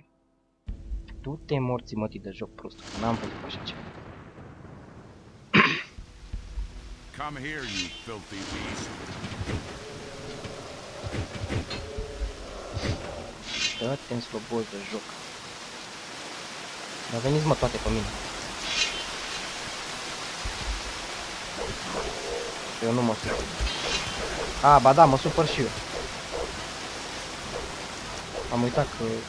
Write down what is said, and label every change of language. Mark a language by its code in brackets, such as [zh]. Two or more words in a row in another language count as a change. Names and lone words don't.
[ro] Du-te morții mătii de joc prost, că n-am văzut așa ceva. [en] Come here, you filthy beast. [ro] Dă-te în slobos de joc. Dar veniți mă toate pe mine. Eu nu mă supăr. A, ba da, mă supăr și eu. Am uitat că...